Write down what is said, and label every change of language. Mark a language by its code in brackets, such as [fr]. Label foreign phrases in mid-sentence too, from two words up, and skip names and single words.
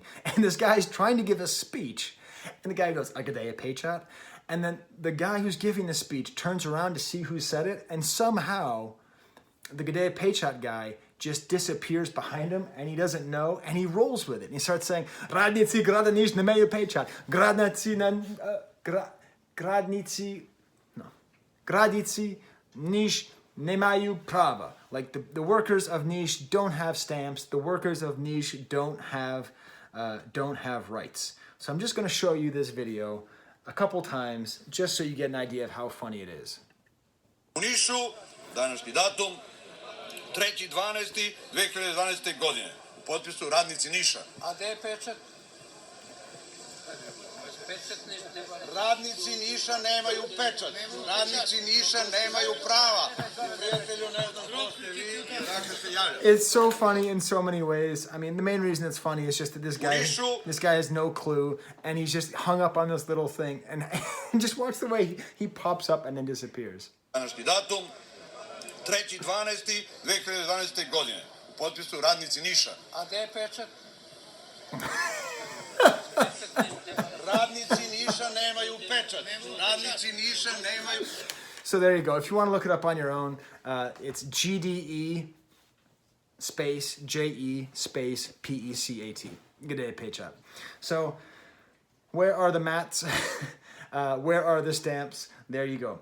[en] And this guy's trying to give a speech, and the guy goes, [sr] Gdea Pechat. [en] And then the guy who's giving the speech turns around to see who said it, and somehow the [sr] Gdea Pechat [en] guy just disappears behind him, and he doesn't know, and he rolls with it. And he starts saying, [sr] Radnici grada niš nemaju pečat. Gradici niš nemaju prava. [en] Like the workers of Niš don't have stamps. The workers of Niš don't have rights. So I'm just going to show you this video a couple times just so you get an idea of how funny it is. [sr] U Nišu, današnji datum, 3.12.2012. godine. U potpisu radnici Niša. A gde je pečat? Radnici Niša nemaju pečat. Radnici Niša nemaju prava. Prijatelju, ne znam ko ste vi, dakle se javlja. [en] It's so funny in so many ways. I mean, the main reason it's funny is just that this guy has no clue, and he's just hung up on this little thing, and just watch the way he pops up and then disappears. Današnji datum, 3.12.2012. godine. U potpisu radnici Niša. A gde je pečat? Radnici Niša nemaju pečat. Radnici Niša nemaju... So there you go. If you want to look it up on your own, it's GDE space JE space PECAT. [sr] Gdea Pechat. [en] So where are the mats? Where are the stamps? There you go.